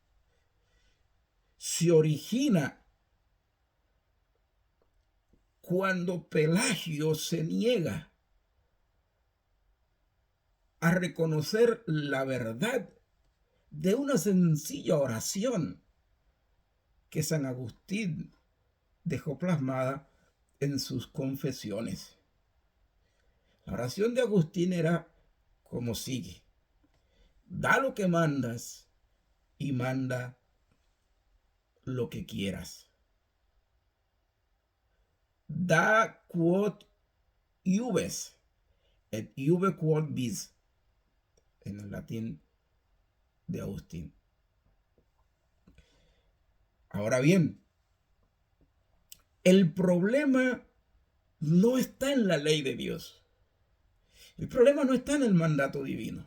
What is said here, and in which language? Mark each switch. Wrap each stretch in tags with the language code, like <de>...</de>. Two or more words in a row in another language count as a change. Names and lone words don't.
<es>se origina cuando Pelagio se niega a reconocer la verdad de una sencilla oración que San Agustín dejó plasmada en sus confesiones. La oración de Agustín era como sigue: da lo que mandas y manda lo que quieras.</es> <la>Da quod iubes et iube quod vis,</la> <es>en el latín de Agustín. Ahora bien, el problema no está en la ley de Dios. El problema no está en el mandato divino.</es>